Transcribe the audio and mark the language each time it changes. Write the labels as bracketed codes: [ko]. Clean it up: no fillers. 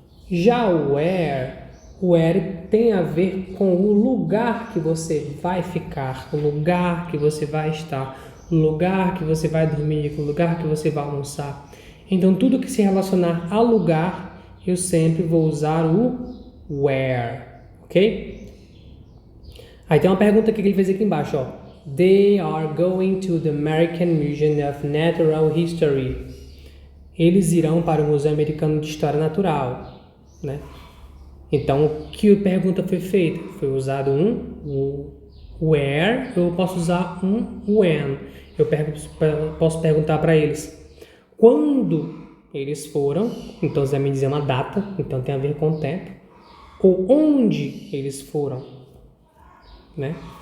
[pt] Já o where tem a ver com o lugar que você vai ficar, o lugar que você vai estar, o lugar que você vai dormir, o lugar que você vai almoçar. Então, tudo que se relacionar a lugar, eu sempre vou usar o where, ok? Aí tem uma pergunta que ele fez aqui embaixo, ó. [en] They are going to the American Museum of Natural History. [pt] Eles irão para o Museu Americano de História Natural, né? Então, que pergunta foi feita? Foi usado um where, eu posso usar um when. Eu posso perguntar para eles quando eles foram, então você vai me dizer uma data, então tem a ver com o tempo, ou onde eles foram, né?